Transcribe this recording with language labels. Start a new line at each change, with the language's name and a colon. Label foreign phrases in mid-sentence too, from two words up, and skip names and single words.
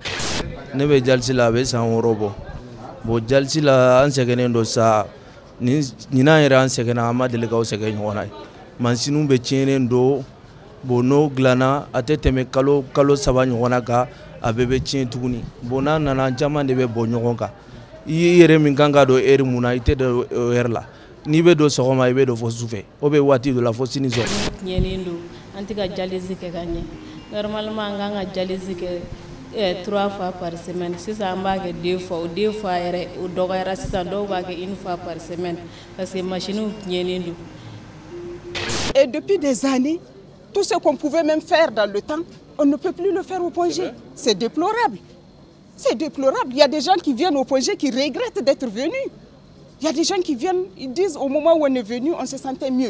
Bambara: Ne bɛ jalisi la a bɛ san 6 bɔ bon jalisi la an sɛgɛnnen don sa ɲinan yɛrɛ an sɛgɛnna an ma deli k'aw sɛgɛn ɲɔgɔn na mansinuw bɛ tiɲɛnen don bon n'o dilanna a tɛ tɛmɛ kalo 3 ɲɔgɔn na kan a bɛɛ bɛ tiɲɛ tuguni bon n'a nana caman de bɛ bɔ ɲɔgɔn kan i yɛrɛ min kan ka don heure mun na i tɛ don o heure la n'i bɛ don sɔgɔma i bɛ don fo sufɛ o bɛ waati dɔ la fo sini sɔgɔ. Tiɲɛlen don an tɛ ka dialyse kɛ ka ɲɛ normalement an kan ka dialyse kɛ
French: 3 fois par semaine
Bambara: sisan an b'a kɛ
French: 2 fois
Bambara: o
French: 2 fois
Bambara: yɛrɛ o dɔgɔyara sisan dɔw b'a kɛ
French: 1 fois par semaine parce que machine
Bambara: tiɲɛlen don.
French: Et depuis des années, tout ce qu'on pouvait même faire dans le temps, on ne peut plus le faire au Pongé. C'est déplorable. C'est déplorable. Il y a des gens qui viennent au Pongé qui regrettent d'être venus. Il y a des gens qui viennent, ils disent au moment où on est venu, on se sentait mieux.